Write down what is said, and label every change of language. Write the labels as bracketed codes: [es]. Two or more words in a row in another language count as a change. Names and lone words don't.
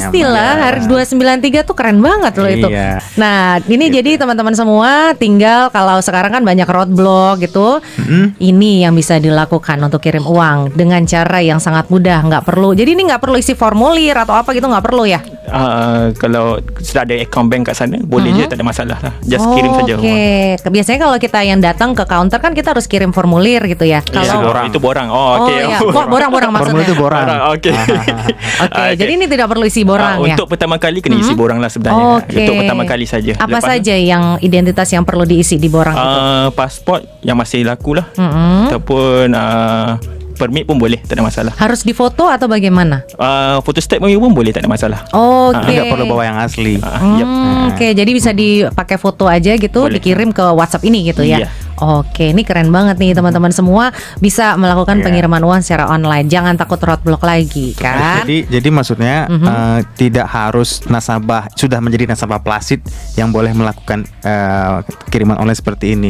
[id] Pastilah, hari 293 tuh keren banget loh itu. Iya. Nah, ini jadi teman-teman semua tinggal kalau sekarang kan banyak roadblock gitu. Ini yang bisa dilakukan untuk kirim uang dengan cara yang sangat mudah, nggak perlu. Jadi ini nggak perlu isi formulir atau apa gitu, nggak perlu ya. [ms] Kalau sudah ada account bank kat sana, boleh je, tak ada masalah lah. [id] Just kirim saja. Oke, biasanya kalau kita yang datang ke counter kan kita harus kirim formulir gitu ya. Kalau [ms] Itu borang. Oh, okey. [id] iya. Borang Formula maksudnya. [ms] itu borang. Okey. [id] Oke, jadi ini tidak perlu isi borang ya. [ms] Untuk pertama kali kena isi borang lah sebenarnya. Oke. Untuk pertama kali saja. [id] Apa [ms] Lepas [id] saja yang identitas yang perlu diisi di borang itu? [ms] pasport yang masih laku lah. Ataupun permit pun boleh, tak ada masalah. [id] Harus difoto atau bagaimana? [ms] Photostat pun boleh, tak ada masalah. Oke. [id] Nggak perlu bawa yang asli. Yep. Oke, jadi bisa dipakai foto aja gitu, [ms] Boleh. [id] dikirim ke WhatsApp ini gitu ya. Iya. Oke, ini keren banget nih teman-teman semua bisa melakukan pengiriman uang secara online. Jangan takut roadblock lagi kan? Jadi maksudnya tidak harus nasabah sudah menjadi nasabah Plasid yang boleh melakukan kiriman online seperti ini.